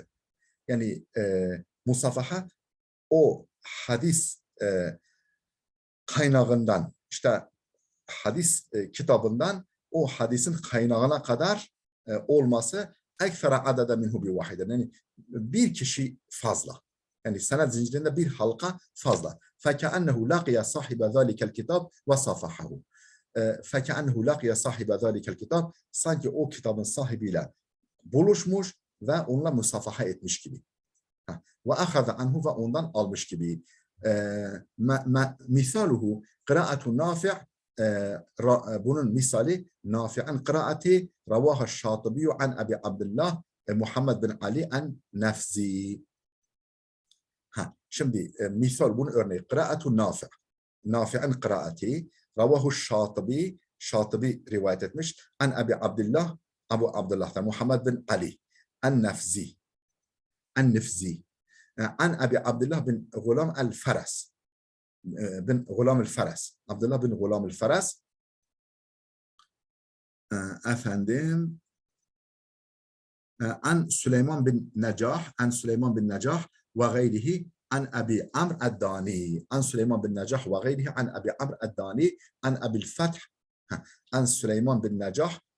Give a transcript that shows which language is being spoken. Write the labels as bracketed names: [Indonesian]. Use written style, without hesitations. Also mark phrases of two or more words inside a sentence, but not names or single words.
[Turkish] Yani musafaha o hadis kaynağından işte hadis kitabından o hadisin kaynağına kadar olması [Arabic] أكثر عددا منه بواحد. [Turkish] Yani bir kişi fazla. Yani senet zincirinde bir halka fazla. [Arabic] فَكَأَنَّهُ لَقِيَ صَاحِبَ ذَٰلِكَ الْكِتَابِ وَصَفَحَهُ. فَكَأَنَّهُ لَقِيَ صَاحِبَ ذَٰلِكَ الْكِتَابِ. [Turkish] Sanki o kitabın sahibiyle buluşmuş ve onunla musafaha etmiş gibi. [Arabic] وأخذ عنه [Turkish] ve ondan almış gibi. [Arabic] مثاله قراءة نافع' [Turkish] bunun misali Nafi'in kıraati [Arabic] رواها الشاطبي عن أبي عبد الله محمد بن علي النفزي. [Turkish] Şimdi misal bunun örneği [Arabic] قراءة نافع'. [Turkish] Nafi'in kıraati [Arabic] رواه الشاطبي [Turkish] rivayet etmiş [Arabic] عن أبي عبد الله [Turkish] Abu Abdullah'tan [Arabic] محمد بن علي النفزي. عن أبي عبد الله بن غلام الفرس عبد الله بن غلام الفرس efendim عن سليمان بن نجاح وغيره عن أبي عمرو الداني عن سليمان بن نجاح وغيره عن أبي عمرو الداني عن أبي الفتح عن سليمان بن نجاح